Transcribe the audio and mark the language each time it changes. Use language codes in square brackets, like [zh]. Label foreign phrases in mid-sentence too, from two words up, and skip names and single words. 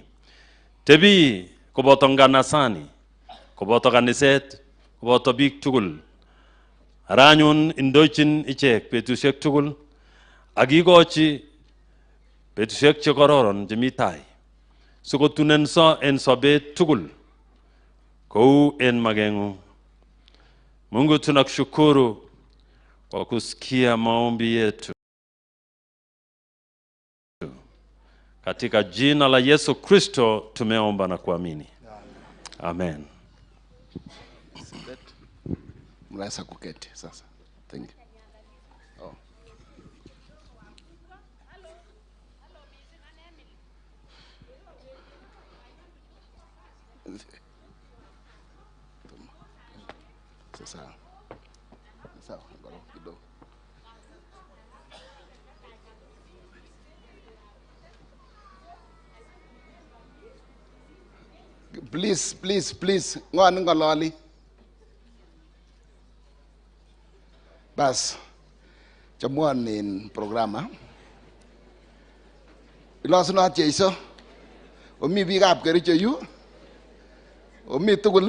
[kln] Tebi koboto nganasani, koboto kaniset, koboto biik tugul. Aranyun indochin ichek betusiek tugul akikochi betusiek che kororon chemi tai sikotunenso en sobet tugul kou en mageng'ung. [sw] Mungu tunakushukuru kwa kusikia maombi yetu. Katika jina la Yesu Kristo tumeomba na kuamini. Amen. Mnaweza kuketi sasa. [en] Thank you. [sw] Oh. Sasa. Sawa, ngoro kidogo. Please. [kln] Ngwani ngololi. Bas. chamuan in programa. Ilosunot Jeiso. Omi biikab Kericho yu. Omi tugul.